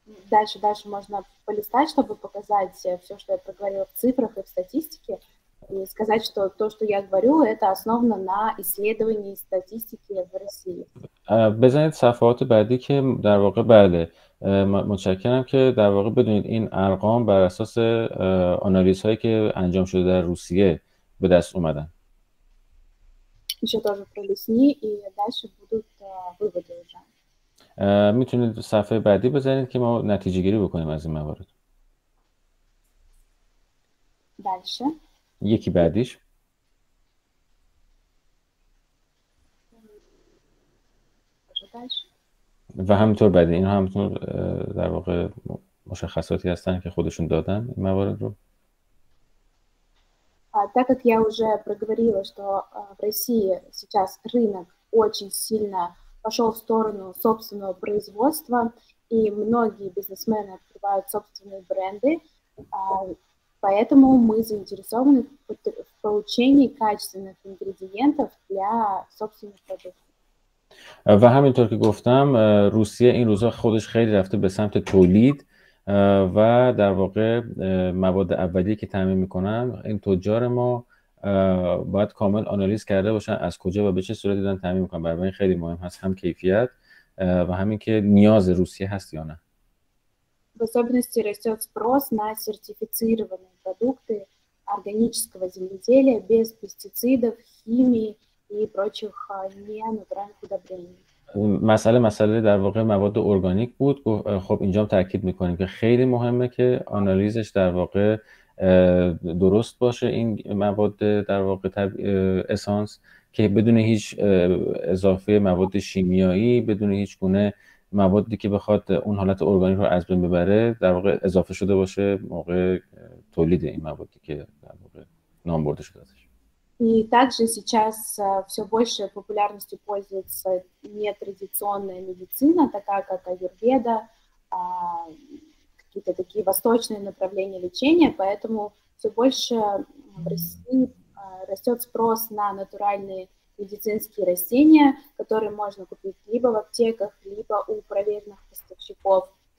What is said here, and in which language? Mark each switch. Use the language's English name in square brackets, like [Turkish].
[Russian] Дальше можно полистать, чтобы показать все, что я проговорила в цифрах и в статистике, и сказать, что то, что я говорю, это основано на исследовании статистики в России. [Persian] بزنید صفحات بعدی که در واقع بله متشکرم که در واقع بدونید این ارقام بر اساس آنالیزهایی که انجام شده در روسیه به دست اومدن. [Russian] Еще тоже пролистни, и дальше будут выводы уже. [Persian] میتونید صفحه بعدی بزنید که ما نتیجه گیری بکنیم از این موارد. [Russian] Дальше. [Persian] یکی بعدیش. و همینطور بعدی این همینطور در واقع مشخصاتی هستن که خودشون دادن این موارد رو. [Russian] Так как я уже проговорила, что в России сейчас рынок очень сильно пошел в сторону собственного производства, и многие бизнесмены открывают собственные бренды, поэтому мы заинтересованы в получении качественных ингредиентов для собственных продуктов. [Persian] و همینطور که گفتم روسیه این روزها خودش خیلی رفته به سمت تولید و در واقع مواد اولیه که تامین میکنن این تجار ما باید کامل آنالیز کرده باشن از کجا و به چه صورتی دارن تامین میکنن. برای این خیلی مهم هست هم کیفیت و همین که نیاز روسیه هست یا نه. [Russian] В особенности растет спрос на сертифицированные продукты органического земледелия без пестицидов, химии и прочих ненатуральных удобрений. [Persian] مسئله در واقع مواد ارگانیک بود. خب اینجا هم تاکید میکنیم که خیلی مهمه که آنالیزش در واقع درست باشه این مواد در واقع اسانس، که بدون هیچ اضافه مواد شیمیایی، بدون هیچ گونه موادی که بخواد اون حالت ارگانیک رو از بین ببره در واقع اضافه شده باشه موقع تولید این موادی که در واقع نام برده شده ازش. [Russian] И также сейчас все больше популярностью пользуется нетрадиционная медицина, такая как аюрведа, какие-то такие восточные направления лечения, поэтому все больше в России растет спрос на натуральные медицинские растения, которые можно купить либо в аптеках, либо у проверенных поставщиков.